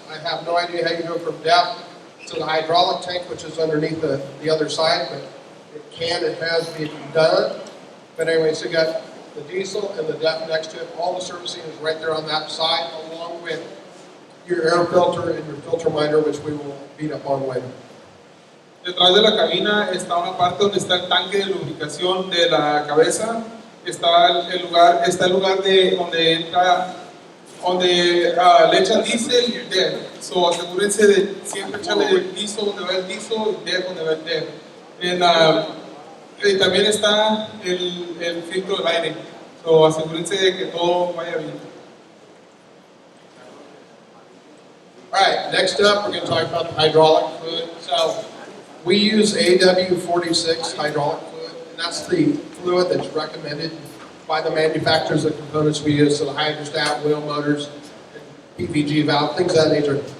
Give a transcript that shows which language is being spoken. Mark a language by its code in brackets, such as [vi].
[en] I have no idea how you go from DEF to the hydraulic tank, which is underneath the other side, but it has been done. But anyway, so you got the diesel and the DEF next to it. All the servicing is right there on that side, along with your air filter and your filter minder, which we will beat up on later. [es] Detrás de la cabina está una parte donde está el tanque de lubricación de la cabeza. Está el lugar donde le echan diésel y DEF. So asegúrense de siempre echarle diesel donde va el diesel y DEF donde va el DEF. Y también está el filtro del aire. So asegúrense de que todo vaya bien. [en] All right, next up, we're going to talk about the hydraulic fluid. So we use AW46 hydraulic fluid, and that's the fluid that's recommended by the manufacturers of the components we use, so the hydrostat, wheel motors, PVG valve, things of that nature.